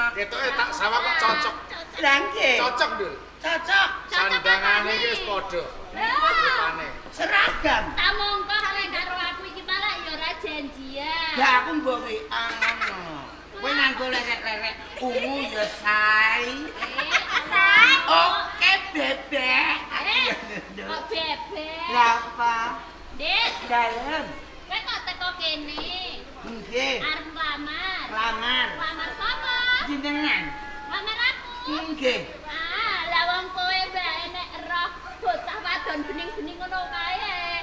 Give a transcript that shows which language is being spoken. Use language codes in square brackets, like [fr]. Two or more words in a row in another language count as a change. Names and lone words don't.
[jv] Ketoke tak sawah kok cocok. Lah nggih. Cocok, Dul. Cocok. Sandangane iki wis padha. Rupane. Seragam. Tak mongko nek karo aku iki malah ya ora janjian. Gak aku mbok WA ngono. Kowe nganggo lerek-lerek ungu ya say. Say. Oke bebek. Kok bebek. Lah apa? Dik, Dalem. kowe kok teko kene? Nggih. Arep nglamar. Lamar. Lamar sapa? Jenengan. Lamar aku. Nggih. Ah, lah wong kowe bae nek roh bocah wadon bening-bening ngono kae.